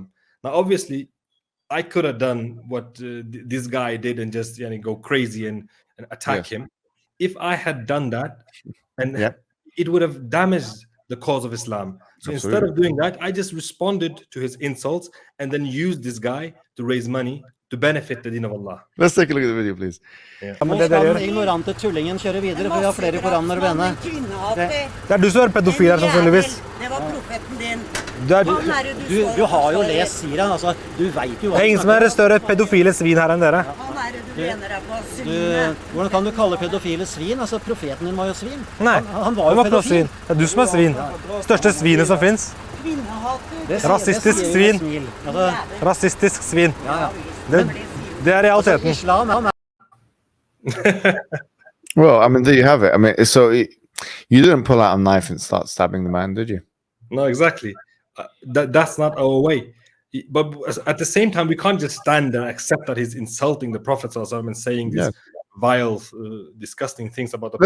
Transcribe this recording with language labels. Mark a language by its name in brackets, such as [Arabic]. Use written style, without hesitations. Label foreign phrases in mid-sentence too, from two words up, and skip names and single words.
[English] Now, obviously, I could have done what this guy did and just go crazy and attack him. If I had done that, and it would have damaged the cause of Islam. So instead of doing that, I just responded to his insults and then used this guy to raise money to benefit the deen of Allah. Let's take a look at the video, please. [Norwegian] Nå skal den ignorante tullingen kjøre videre, for vi har flere koraner å vende. Det du som er pedofil her, sannsynligvis. Det var profeten din. Du har jo lest Sira, altså. Du vet jo hva. Det er ingen som er større pedofile svin her enn dere. Han er det du mener deg på syndene. Hvordan kan du kalle pedofile svin? Altså, profeten din var jo svin. Nei, han var jo pedofil. Det er du som er svin. Største svinet som finnes. Rasistisk svin. Rasistisk svin. Det er realiteten. [English] Well, I mean, there you have it. I mean, so you didn't pull out a knife and start stabbing the man, did you? No, exactly. That's not our way. But at the same time, we can't just stand there and accept that he's insulting the Prophet and saying these vile, disgusting things about the Prophet.